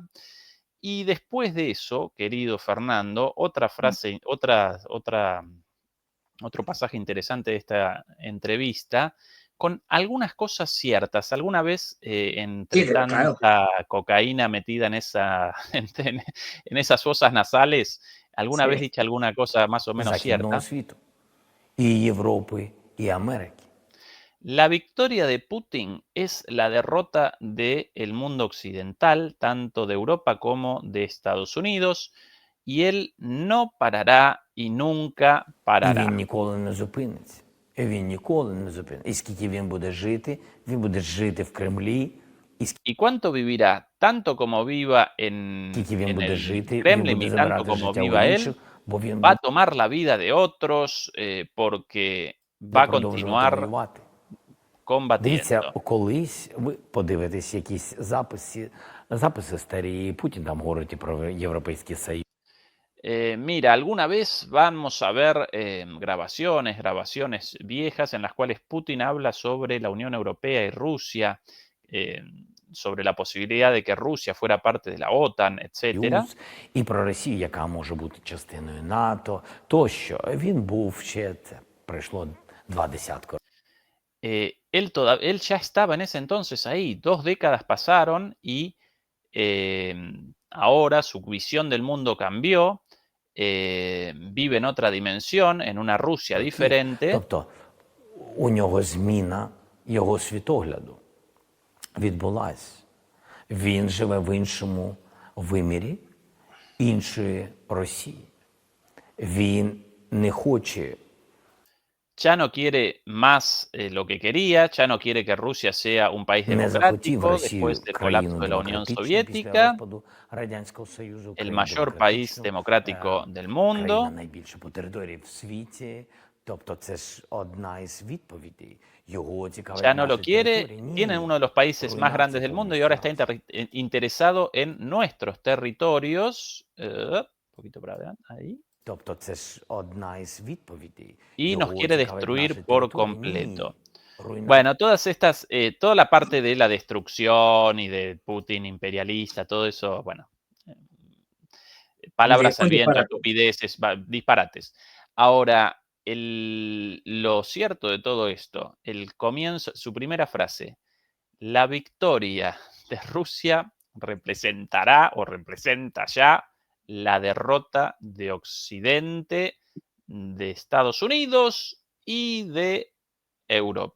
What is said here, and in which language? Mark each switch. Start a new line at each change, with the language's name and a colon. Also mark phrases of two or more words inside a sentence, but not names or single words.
Spanish: Y después de eso, querido Fernando, otra frase, otro pasaje interesante de esta entrevista, con algunas cosas ciertas. Alguna vez, Sí, entre claro. tanta cocaína metida en esas fosas nasales, alguna vez Sí. dicha alguna cosa más o menos
Ukrainian: Західного
Spanish: cierta.
Ukrainian: світу, і Європи, і Америки.
Spanish: La victoria de Putin es la derrota del mundo occidental, tanto de Europa como de Estados Unidos, y él no parará y nunca
Ukrainian: І він
Spanish: parará.
Ukrainian: ніколи не зупиниться. І він ніколи не зупиниться. І скільки він буде жити в Кремлі, і
Spanish: ¿Y cuánto vivirá? Tanto como viva en
Ukrainian: скільки він буде
Spanish: el
Ukrainian: жити, він
Spanish: Kremlin
Ukrainian: буде
Spanish: y tanto
Ukrainian: забирати
Spanish: como
Ukrainian: життя у
Spanish: viva él,
Ukrainian: інших, бо він
Spanish: va a
Ukrainian: буде
Spanish: tomar la vida de otros porque va a
Ukrainian: продовжувати
Spanish: continuar
Ukrainian: воювати. Дивіться,
Spanish: combatiendo.
Ukrainian: колись ви подивитесь якісь записи старі, Путін там говорить і про Європейський Союз.
Spanish: Mira, alguna vez vamos a ver grabaciones viejas en las cuales Putin habla sobre la Unión Europea y Rusia, sobre la posibilidad de que Rusia fuera parte de la OTAN, etcétera.
Ukrainian: І про Росію, яка може бути частиною НАТО, тощо. Він був ще, це пройшло 20 років.
Spanish: Él ya estaba en ese entonces ahí, 2 décadas pasaron y ahora su visión del mundo cambió, vive en otra dimensión, en una Rusia diferente.
Ukrainian: Тобто у нього зміна його світогляду відбулась. Він живе в іншому вимірі, іншої Росії. Він не хоче
Spanish: Ya no quiere más lo que quería, ya no quiere que Rusia sea un país
Ukrainian: не захотів
Spanish: democrático
Ukrainian: Росію
Spanish: después del
Ukrainian: країну
Spanish: colapso de la Unión
Ukrainian: демократичну після
Spanish: Soviética,
Ukrainian: розпаду Радянського Союзу,
Spanish: el
Ukrainian: країну
Spanish: mayor país
Ukrainian: демократичну,
Spanish: democrático del
Ukrainian: країна
Spanish: mundo.
Ukrainian: найбільша по території в світі, Тобто це ж одна із відповідей. Його цікавить
Spanish: Ya no lo
Ukrainian: наші
Spanish: quiere,
Ukrainian: території.
Spanish: tiene
Ukrainian: Ні.
Spanish: uno de los países más grandes del mundo y ahora está interesado en nuestros territorios. Un poquito para adelante, ahí.
Ukrainian: Тобто це ж одна із відповідей.
Spanish: Y nos
Ukrainian: Його
Spanish: quiere
Ukrainian: цікавить наші
Spanish: destruir por
Ukrainian: території.
Spanish: completo.
Ukrainian: Ні. Руйнація.
Spanish: Bueno, todas estas, toda la parte de la destrucción y de Putin imperialista, todo eso, bueno, palabras Un al viento, disparate. estupideces, disparates. Ahora, lo cierto de todo esto, el comienzo, su primera frase, la victoria de Rusia representará o representa ya la derrota de Occidente, de Estados Unidos y de Europa.